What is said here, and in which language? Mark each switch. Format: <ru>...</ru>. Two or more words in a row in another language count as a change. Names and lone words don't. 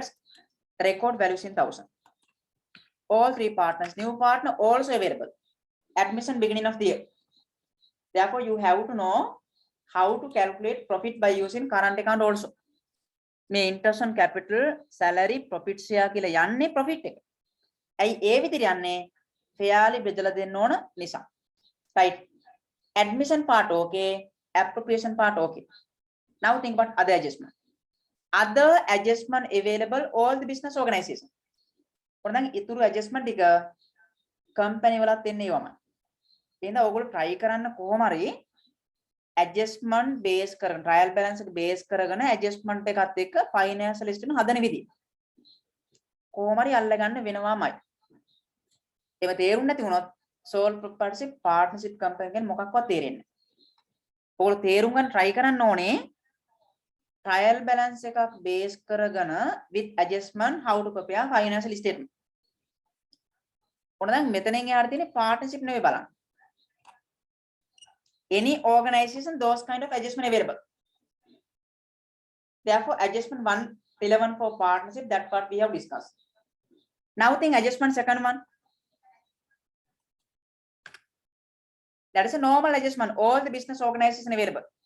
<en>Record values in 1,000. All three partners, new partner also available. Admission beginning of the year. Therefore, you have to know how to calculate profit by using current account also. මේ interest on capital, salary, profit share</en> <si>කියලා යන්නේ</si> <en>profit එක.</en> <si>ඇයි ඒ විදිහට යන්නේ? fairly බෙදලා දෙන්න ඕන නිසා.</si> <en>Right. Admission part okay, appropriation part okay. Now think about other adjustment. Other adjustment available all the business organization.</en> <si>ඔන්න ඉතුරු adjustment ටික company වලත් එන්නේ ඒවමයි. එහෙනම් ඔයගොල්ලෝ try කරන්න කොහොම හරි adjustment base කරගෙන</si> <en>trial balance</en> <si>එක base කරගෙන adjustment එකත් එක්ක</si> <en>financial statement</en> <si>හදන විදිය. කොහොම හරි අල්ලගන්න වෙනවාමයි. ඒව තේරුම් නැති වුණොත්</si> <en>sole proprietorship partnership company</en> <si>එකෙන් මොකක්වත් තේරෙන්නේ නැහැ. ඔයගොල්ලෝ තේරුම් ගන්න</si> <en>try</en> <si>කරන්න ඕනේ</si> <en>trial balance එකක් base කරගෙන with adjustment how to prepare financial statement.</en> <si>ඔන්න දැන් මෙතනින් එහාට තියෙන්නේ partnership නෙවෙයි බලන්න.</si> <en>Any organization, those kind of adjustment available. Therefore, adjustment 1 relevant for partnership, that part we have discussed. Now think adjustment second one. That is a normal adjustment, all the business organization available.</en>